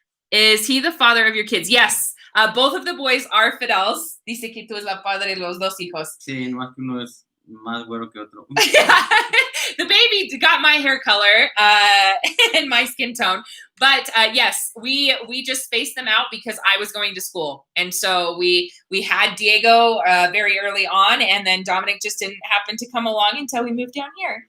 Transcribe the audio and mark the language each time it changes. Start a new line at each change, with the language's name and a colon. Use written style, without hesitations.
English: Is he the father of your kids? Yes. Both of the boys are Fidels.
Spanish: Dice que tú es la padre de los 2 hijos. Sí, no es que uno es más güero que otro.
English: The baby got my hair color and my skin tone. But yes, we just spaced them out because I was going to school. And so we had Diego very early on, and then Dominic just didn't happen to come along until we moved down here.